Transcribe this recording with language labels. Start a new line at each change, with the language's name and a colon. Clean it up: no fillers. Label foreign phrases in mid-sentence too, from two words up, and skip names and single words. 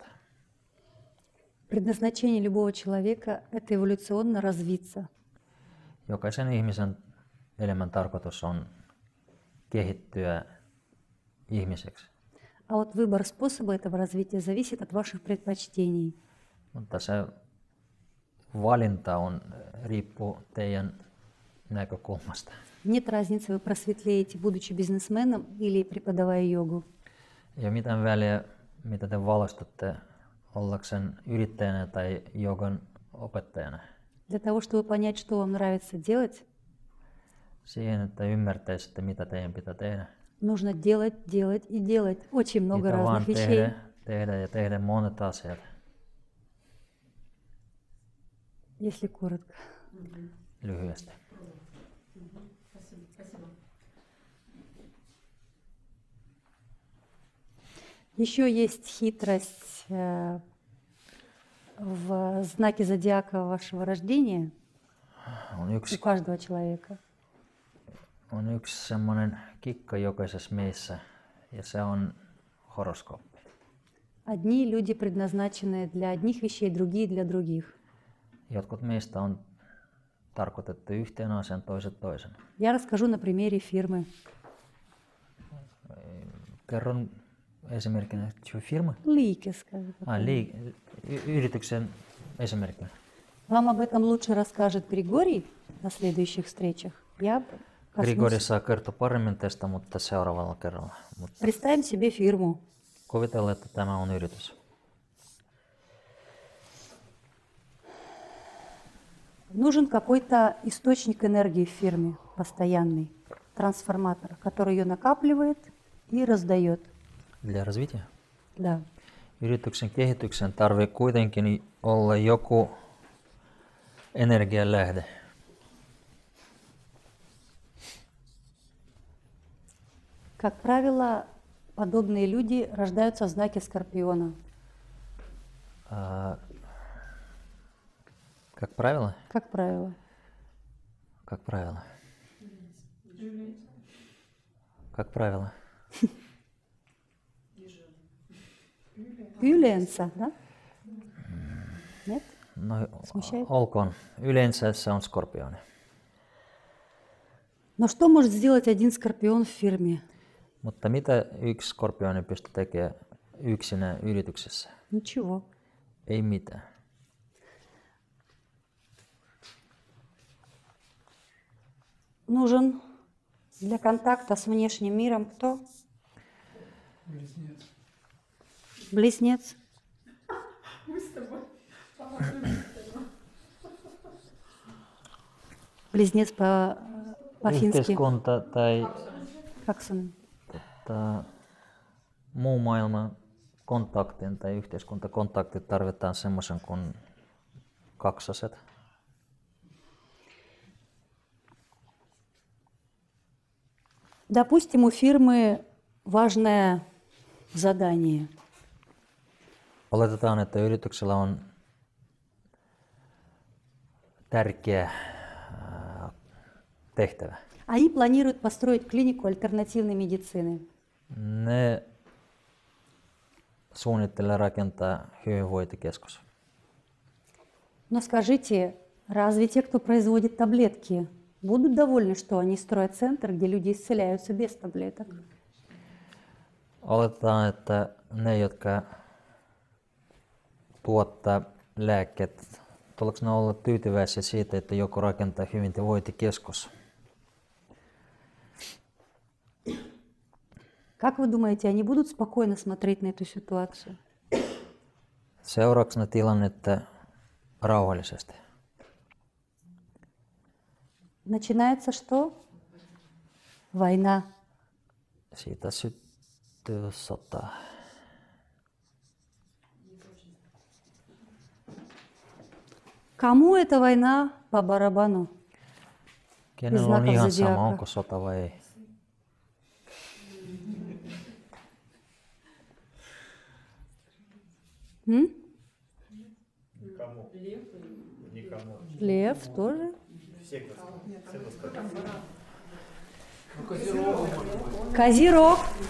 Russian: Предназначение любого человека – это эволюционно развиться.
Finnish: Jokaisen ihmisen elämän tarkoitus on kehittyä ihmiseksi.
Russian: А вот выбор способа этого развития зависит от ваших предпочтений.
Finnish: Mutta se valinta riippuu teidän näkökulmasta.
Russian: Нет разницы, вы просветлеете, будучи бизнесменом или преподавая йогу.
Finnish: Ei ole mitään väliä, mitä te valastutte ollakseen yrittäjänä tai jogan opettajana.
Russian: Для того, чтобы понять, что вам нравится делать,
Finnish: Siihen, että ymmärtäisitte, mitä teidän pitää tehdä.
Russian: нужно делать, делать и делать. Очень много
Finnish: Pitää vaan
Russian: разных вещей.
Finnish: tehdä monet asiat.
Russian: Если коротко.
Finnish: Lyhyesti.
Russian: Еще есть хитрость в знаке зодиака вашего рождения
Finnish: On
Russian: у
Finnish: yksi,
Russian: каждого человека.
Finnish: on yksi semmoinen kikka jokaisessa meissä, ja se on horoskooppi.
Russian: Одни люди предназначены для одних вещей, другие для других.
Finnish: Jotkut meistä on tarkoitettu yhteen asiaan, toiset toisen.
Russian: Я расскажу на примере фирмы.
Finnish: Kerron esimerkkinä firma.
Russian: Лейки, скажем.
Finnish: Yrityksen esimerkkinä.
Russian: Вам об этом лучше расскажет Григорий на следующих встречах. Я
Finnish: Grigori
Russian: коснусь.
Finnish: saa kertoa paremmin tästä, mutta seuraavalla kerralla. Mutta
Russian: Представим себе фирму.
Finnish: kuvitellaan, että tämä on yritys.
Russian: Нужен какой-то источник энергии в фирме, постоянный, трансформатор, который ее накапливает и раздает. Для развития. Да.
Finnish: Yrityksen kehityksen tarvii kuitenkin olla joku energialähde.
Russian: Как правило, подобные люди рождаются в знаке Скорпиона. Как правило? Как правило. Как правило. Как правило. Юлиенса, да? Нет?
Finnish: No,
Russian: Смущает?
Finnish: olkoon. Yleensä se on skorpioni.
Russian: Но что может сделать один скорпион в фирме?
Finnish: Mutta mitä yksi skorpioni pystyy tekemään yksinä yrityksessä?
Russian: Ничего.
Finnish: Ei mitään.
Russian: Нужен для контакта с внешним миром кто? Близнец. Близнец по-фински.
Finnish: Yhteiskunta tai
Russian: Как сын?
Finnish: muu maailman kontaktin tai yhteiskuntakontaktit tarvitaan semmoisen kuin kaksoset.
Russian: Допустим, у фирмы важное задание.
Finnish: Oletetaan, että yrityksellä on tärkeä tehtävä.
Russian: Они планируют построить клинику альтернативной медицины.
Finnish: Ne suunnittelee rakentaa hyvinvointikeskus.
Russian: Но скажите, разве те, кто производит таблетки, будут довольны, что они строят центр, где люди исцеляются без таблеток?
Finnish: Oletetaan, että ne, jotka tuottaa lääkkeet, tuleeko ne olla tyytyväisiä siitä, että joku rakentaa hyvinvointikeskus?
Russian: Как вы думаете, они будут спокойно смотреть на эту ситуацию?
Finnish: Seuraavaksi ne tilannetta rauhallisesti.
Russian: Начинается что? Война.
Finnish: Siitä syttyy sota.
Russian: Кому эта война по барабану?
Finnish: Kenellä on
Russian: знаков
Finnish: ihan
Russian: зодиака.
Finnish: sama, onko sota vai ei? М?
Russian: Лев тоже. Козерог.